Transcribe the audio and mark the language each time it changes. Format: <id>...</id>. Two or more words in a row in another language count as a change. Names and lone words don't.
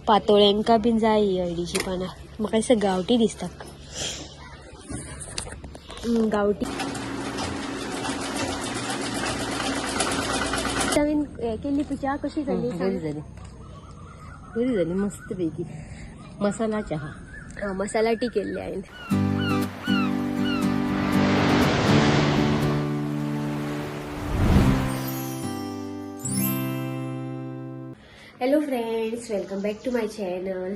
<kok>पातोळ्यांका बीन जाय हळदीची पानां. म्हाका दिसता गांवठी दिसतात.</kok> <mr>गांवठी नवीन हे केली पूजा कशी झाली? बरी झाली मस्त पैकी. मसाला चहा मसाला टी केली आहे.</mr> <en>Hello friends, welcome back to my channel.</en>